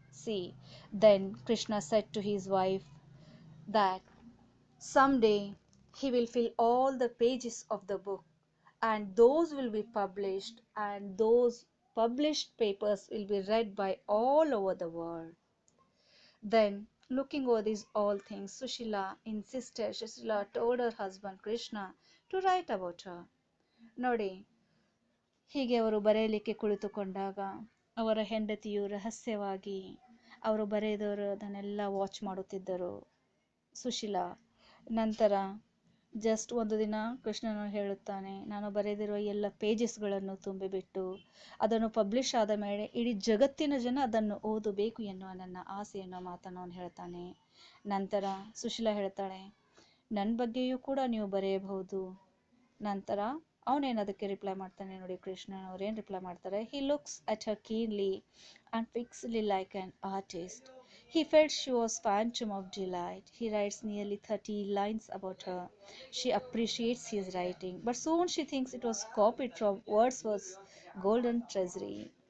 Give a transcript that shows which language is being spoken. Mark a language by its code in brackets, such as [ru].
[en] See, then Krishna said to his wife that someday he will fill all the pages of the book and those will be published, and those published papers will be read by all over the world. Then, looking over these all things, Sushila told her husband Krishna to write about her. [kn] ನೋಡಿ, ಹೀಗೆ ಅವರು ಬರೆಯಲಿಕ್ಕೆ ಕುಳಿತುಕೊಂಡಾಗ ಅವರ ಹೆಂಡತಿಯು ರಹಸ್ಯವಾಗಿ ಅವರು ಬರೆದವರು ಅದನ್ನೆಲ್ಲ watch ಮಾಡುತ್ತಿದ್ದರು ಸುಶೀಲಾ. ನಂತರ ಜಸ್ಟ್ ಒಂದು ದಿನ ಕೃಷ್ಣನು ಹೇಳುತ್ತಾನೆ, ನಾನು ಬರೆದಿರುವ ಎಲ್ಲ ಪೇಜಸ್ಗಳನ್ನು ತುಂಬಿಬಿಟ್ಟು ಅದನ್ನು ಪಬ್ಲಿಷ್ ಆದ ಮೇಲೆ ಇಡೀ ಜಗತ್ತಿನ ಜನ ಅದನ್ನು ಓದಬೇಕು ಎನ್ನುವ ನನ್ನ ಆಸೆ ಎನ್ನುವ ಮಾತನ್ನು ಅವನು ಹೇಳ್ತಾನೆ. ನಂತರ ಸುಶೀಲಾ ಹೇಳ್ತಾಳೆ, ನನ್ನ ಬಗ್ಗೆಯೂ ಕೂಡ ನೀವು ಬರೆಯಬಹುದು. ನಂತರ ಅವನೇನದಕ್ಕೆ ರಿಪ್ಲೈ ಮಾಡ್ತಾನೆ ನೋಡಿ, ಕೃಷ್ಣನ್ ಅವ್ರೇನು ರಿಪ್ಲೈ ಮಾಡ್ತಾರೆ, [en] he looks at her keenly and fixedly like an artist. He felt she was phantom of delight. He writes nearly 30 lines about her. She appreciates his writing, but soon she thinks it was copied from Wordsworth's golden treasury.